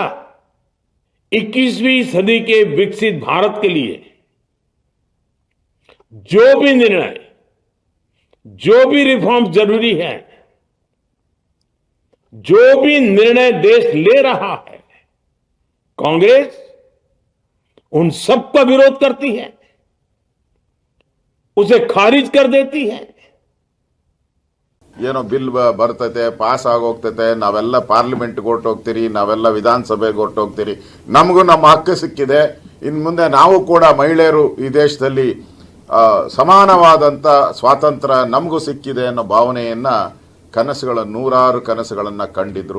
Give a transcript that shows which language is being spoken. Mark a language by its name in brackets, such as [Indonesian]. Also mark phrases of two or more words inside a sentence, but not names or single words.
[Hindi] 21वीं सदी के विकसित भारत के लिए जो भी निर्णय, जो भी रिफॉर्म जरूरी है, जो भी निर्णय देश ले रहा है, कांग्रेस उन सबका विरोध करती है, उसे खारिज कर देती है। [Kannada] ಏನೋ ಬಿಲ್ ಬರ್ತೈತೆ, ಪಾಸ್ ಆಗೋಗ್ತೈತೆ, ನಾವೆಲ್ಲ ಪಾರ್ಲಿಮೆಂಟ್ಗೆ ಹೊರಟೋಗ್ತೀರಿ, ನಾವೆಲ್ಲ ವಿಧಾನಸಭೆಗೆ ಹೊರಟೋಗ್ತೀರಿ, ನಮಗೂ ನಮ್ಮ ಹಕ್ಕು ಸಿಕ್ಕಿದೆ, ಇನ್ನು ಮುಂದೆ ನಾವು ಕೂಡ ಮಹಿಳೆಯರು ಈ ದೇಶದಲ್ಲಿ ಸಮಾನವಾದಂಥ ಸ್ವಾತಂತ್ರ್ಯ ನಮಗೂ ಸಿಕ್ಕಿದೆ ಅನ್ನೋ ಭಾವನೆಯನ್ನ ನೂರಾರು ಕನಸುಗಳನ್ನು ಕಂಡಿದ್ರು.